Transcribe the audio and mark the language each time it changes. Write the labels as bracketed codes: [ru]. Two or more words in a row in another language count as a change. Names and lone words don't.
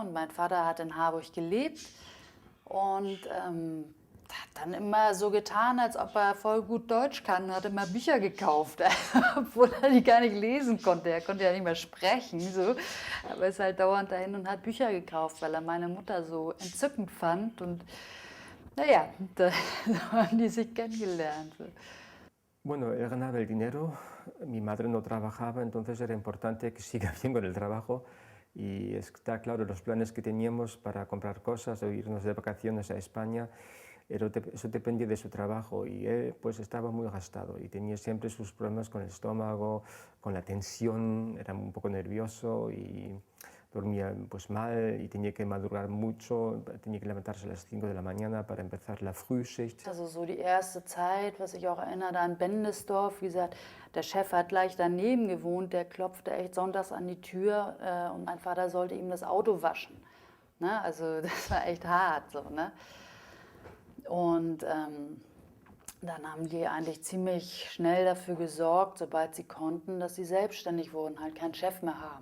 [de] Und mein Vater hat in Harburg gelebt und hat dann immer so getan, als ob er voll gut Deutsch kann, hat immer Bücher gekauft, obwohl er die gar nicht lesen konnte. Er konnte ja nicht mehr sprechen, so. Aber ist halt dauernd dahin und hat Bücher gekauft, weil er meine Mutter so entzückend fand. Und naja, da haben die sich kennengelernt. So. [es] Bueno, él ganaba el dinero, mi madre no trabajaba, entonces era importante que siga bien con el trabajo. Y está claro, los planes que teníamos para comprar cosas o irnos de vacaciones a España, eso dependía de su trabajo y él pues estaba muy gastado y tenía siempre sus problemas con el estómago, con la tensión, era un poco nervioso y dormía pues mal y tenía que madrugar mucho, tenía que levantarse a las 5 de la mañana para empezar la Frühschicht. [de] Also so die erste Zeit, was ich auch erinnere an Bendesdorf, wie gesagt, der Chef hat gleich daneben gewohnt, der klopfte echt sonntags an die Tür und mein Vater sollte ihm das Auto waschen. Ne? Also das war echt hart so, ne? Und dann haben die eigentlich ziemlich schnell dafür gesorgt, sobald sie konnten, dass sie selbstständig wurden, halt keinen Chef mehr haben.